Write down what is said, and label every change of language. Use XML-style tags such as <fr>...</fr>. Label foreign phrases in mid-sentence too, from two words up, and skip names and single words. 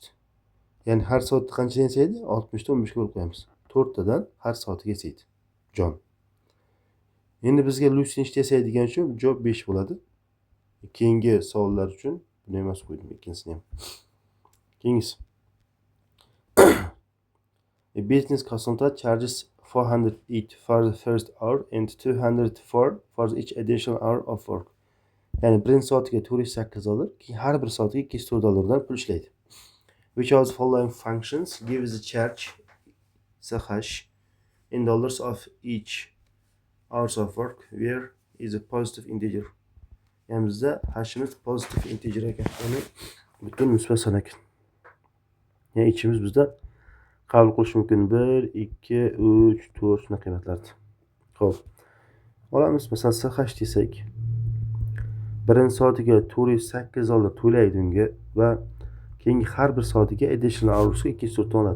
<uz>Ya'ni har soatda qancha yasaydi? 60 ta 15 ga bo'lib qo'yamiz. 4 tadan har soatiga yasaydi John. Endi bizga Lucy nechta yasaydigan uchun javob 5 bo'ladi. Keyingi savollar uchun buni emas qo'ydim, ikkinchisini ham. Keyingisi.</uz> <en>A business consultant charges 400 each for the first hour and 204 for each additional hour of work.</en> <uz>Ya'ni birinchi soatiga 408 dollar, keyin har bir soatiga 204 dollardan pul ishlaydi.</uz> <en>Which of the following functions gives the charge CH in dollars of each hours of work where is a positive integer.</en> <uz>Ya'ni bizda hashimiz</uz> <en>positive integer</en> <uz>ekan. Ya'ni butun musbat son ekan. Ya'ni ichimiz bizda qabul qilish mumkin 1, 2, 3, 4 shunday qiymatlarni. Xo'p. Olamiz, masalan, CH desak, birinchi soatiga 408 dollar to'laydi unga va keyingi har bir soatiga</uz> <en>additional hoursga</en> <uz>204 oladi.</uz>